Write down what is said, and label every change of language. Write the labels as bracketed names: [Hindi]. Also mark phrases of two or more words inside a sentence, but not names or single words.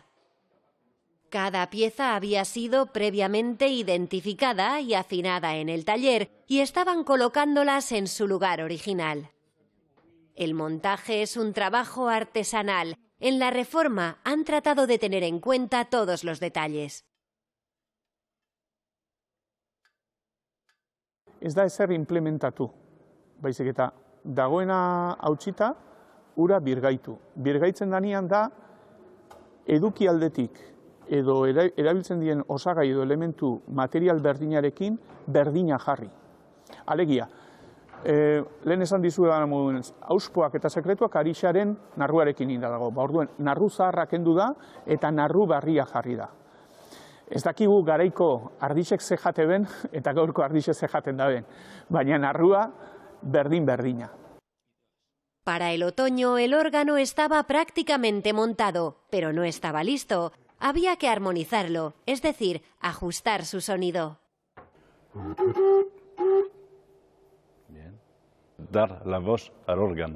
[Spanish] Cada pieza había sido previamente identificada y afinada en el taller y estaban colocándolas en su lugar original. El montaje es un trabajo artesanal. En la reforma han tratado de tener en cuenta todos los detalles. [Basque] Ez da ezer implementatu, baizik eta dagoena hautsita, ura birgaitu. Birgaitzen danean da edukialdetik edo erabiltzen diren osagai edo elementu material berdinarekin berdina jarri. Alegia, lehen esan dizuetan moduen, auspoak eta sekretuak arixaren narruarekin inda dago. Orduen, narru zaharra kendu da eta narru berria jarri da. Ez dakigu garaiko ardixek ze jate ben eta gaurko ardixek ze jaten da ben, baina narrua berdina. [Spanish] Para el otoño el órgano estaba prácticamente montado, pero no estaba listo. Había que armonizarlo, es decir, ajustar su sonido. Dar la voz al órgano.